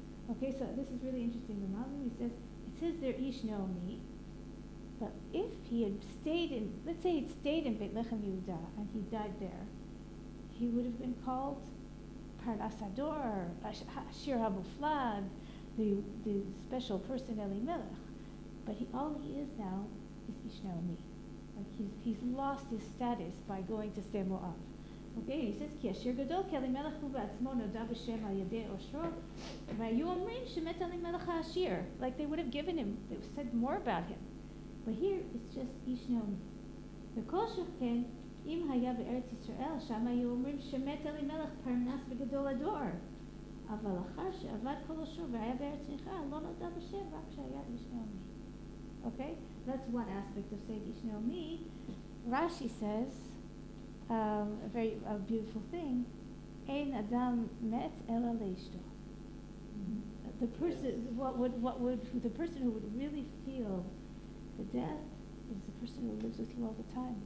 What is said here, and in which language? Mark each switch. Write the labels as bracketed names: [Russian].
[English] Okay, so this is really interesting. The Malbim, it says they're ish Naomi, but if he had stayed in, let's say he'd stayed in Bethlehem Yehuda and he died there, he would have been called Parnasador, Ashir Habuflad, the special person Elimelech. But all he is now is ish Naomi. Like he's lost his status by going to Sde Moab. Okay, he says, [Hebrew] כי אשר גדול כאלימלך הוא בעצמו נודע בשם על ידי עושרו, והיו אומרים שמת אלימלך העשיר. [English] Like they would have given him, they said more about him. But here it's just איש נעמי. [Hebrew] וכל שכן, אם היה בארץ ישראל, שם היו אומרים שמת אלימלך פרנס בגדול הדור. אבל אחר שעבד כל עושרו והיה בארץ נכרה, לא נודע בשם, רק שהיה איש נעמי. [English] Okay, that's one aspect of saying [Hebrew] איש נעמי. [English] Rashi says a very beautiful thing. [Hebrew] Ein adam met ela leishto. [English] The person, the person who would really feel the death is the person who lives with you all the time.